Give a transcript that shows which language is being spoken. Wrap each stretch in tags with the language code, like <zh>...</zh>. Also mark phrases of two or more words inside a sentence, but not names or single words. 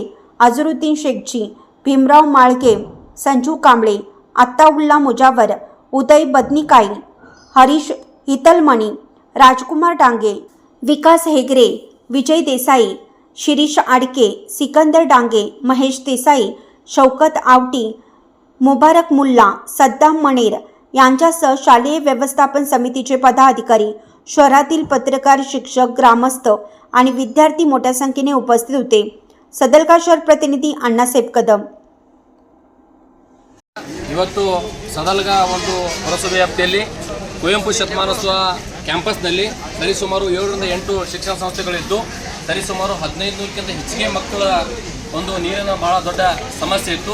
<mr>अझरुद्दीन शेखजी, भीमराव माळके, संजू कांबळे, अत्ताउल्ला मुजावर, उदय बदनिकाई, हरीश हितलमणी, राजकुमार डांगे, विकास हेगरे, विजय देसाई, शिरीष आडके, सिकंदर डांगे, महेश देसाई, शौकत आवटी, मुबारक मुल्ला, सद्दाम मणेर यांच्यासह शालेय व्यवस्थापन समितीचे पदाधिकारी, शहरातील पत्रकार, शिक्षक, ग्रामस्थ आणि विद्यार्थी मोठ्या संख्येने उपस्थित होते। सदलगा शहर प्रतिनिधी अण्णासाहेब कदम।</mr> <kn>ಇವತ್ತು ಸದಲ್ಗಾ ಒಂದು ಪುರಸಭೆ ವ್ಯಾಪ್ತಿಯಲ್ಲಿ ಕುವೆಂಪು ಶತಮಾನೋತ್ಸವ ಕ್ಯಾಂಪಸ್ನಲ್ಲಿ ಸರಿಸುಮಾರು 7 ರಿಂದ 8 ಶಿಕ್ಷಣ ಸಂಸ್ಥೆಗಳಿದ್ದು ಸರಿಸುಮಾರು 1500ಕ್ಕಿಂತ ಹೆಚ್ಚಿಗೆ ಮಕ್ಕಳ ಒಂದು ನೀರಿನ ಬಹಳ ದೊಡ್ಡ ಸಮಸ್ಯೆ ಇತ್ತು।</kn>